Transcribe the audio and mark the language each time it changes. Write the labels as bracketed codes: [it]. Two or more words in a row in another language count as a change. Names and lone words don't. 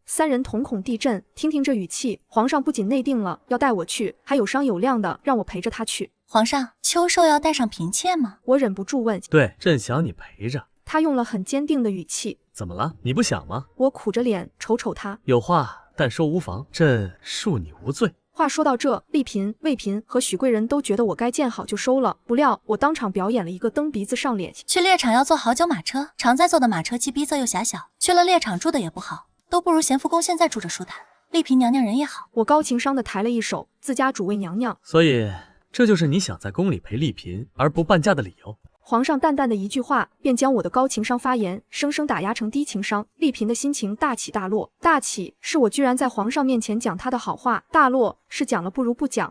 [zh] 三人瞳孔地震，听这語氣，皇上不僅內定了要帶我去，還有商有量的讓我陪着他去。皇上，秋壽要帶上嬪妾嗎？我忍不住問。對，朕想你陪着。他用了很堅定的語氣。怎麼了？你不想嗎？我苦着臉瞅瞅他。有話但說無妨，朕恕你無罪。話說到這，麗嬪、魏嬪和許貴人都覺得我該見好就收了，不料我當場表演了一個蹬鼻子上臉。去獵場要坐好久馬車，常在坐的馬車既逼仄又狹小，去了獵場住的也不好，都不如賢福宮現在住着舒坦。麗嬪娘娘人也好。我高情商的抬了一手，自家主位娘娘。所以這就是你想在宮裡陪麗嬪而不伴駕的理由。皇上淡淡的一句話，便將我的高情商發言生生打壓成低情商。麗嬪的心情大起大落，大起是我居然在皇上面前講她的好話，大落是講了不如不講。